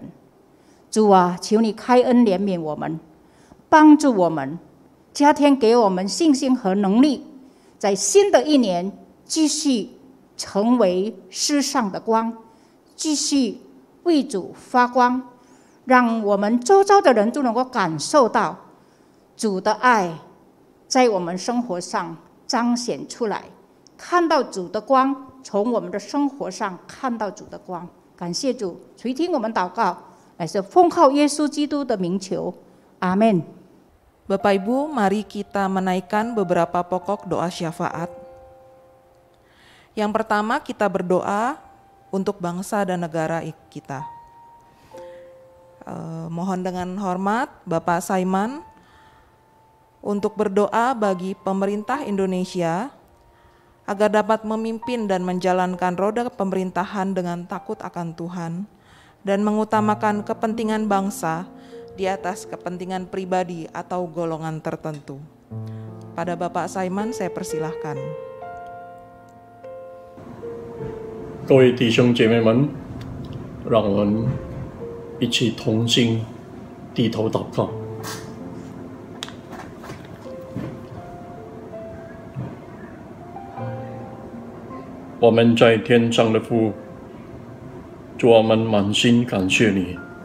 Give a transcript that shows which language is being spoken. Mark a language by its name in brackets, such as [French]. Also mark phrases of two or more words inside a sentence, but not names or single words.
[Chinese] 主啊，求你开恩怜悯我们，帮助我们，加添给我们信心和能力，在新的一年继续成为世上的光，继续为主发光，让我们周遭的人都能够感受到主的爱在我们生活上彰显出来，看到主的光，从我们的生活上看到主的光。感谢主，垂听我们祷告，乃是奉靠耶稣基督的名求，阿们。 [Indonesian] Bapak Ibu, mari kita menaikkan beberapa pokok doa syafaat. Yang pertama, kita berdoa untuk bangsa dan negara kita. Mohon dengan hormat Bapak Saiman untuk berdoa bagi pemerintah Indonesia agar dapat memimpin dan menjalankan roda pemerintahan dengan takut akan Tuhan dan mengutamakan kepentingan bangsa di atas kepentingan pribadi atau golongan tertentu. Pada Bapak Saiman saya persilahkan. [Chinese] 各位弟兄姐妹们，让我们一起同心低头祷告。我们在天上的父，主，我们满心感谢你。